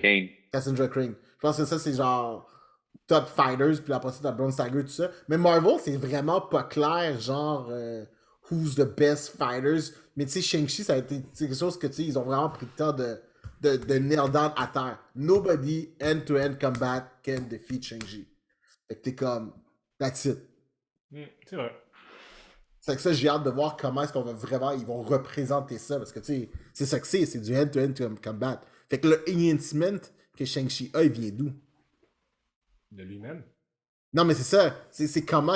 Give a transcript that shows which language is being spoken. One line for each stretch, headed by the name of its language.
French: Kane. Cassandra Crane. Je pense que ça, c'est genre top fighters, puis après ça, t'as Bronze Tiger, tout ça. Mais Marvel, c'est vraiment pas clair, genre,
English: who's the best fighters.
French: Mais tu sais, Shang-Chi, ça a été quelque chose que, tu sais, ils ont vraiment pris le temps de
English: nail down
French: à terre.
English: Nobody end-to-end combat can defeat Shang-Chi.
French: Fait que t'es comme,
English: that's it.
French: C'est vrai. C'est que ça, j'ai hâte de voir comment est-ce qu'on va vraiment, ils vont représenter ça, parce que, tu sais, c'est ça que c'est du end-to-end combat. Fait que le enhancement que Shang-Chi a, il vient d'où? De lui-même. Non, mais c'est ça. C'est comment?